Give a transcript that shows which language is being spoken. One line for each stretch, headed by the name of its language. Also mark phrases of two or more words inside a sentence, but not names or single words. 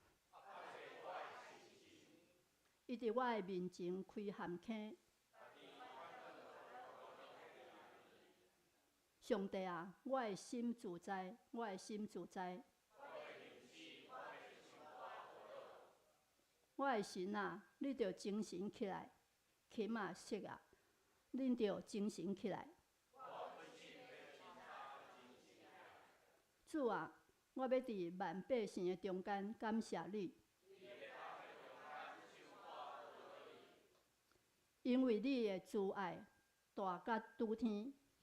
Min Nan Chinese: 伊伫我的面前开陷坑。上帝啊，我的心自在，我的心自在。我的神啊，你着精神起来，琴啊色啊，恁着精神起来。主啊，我要伫万百姓的中间感谢你，因为你的慈爱大甲拄天。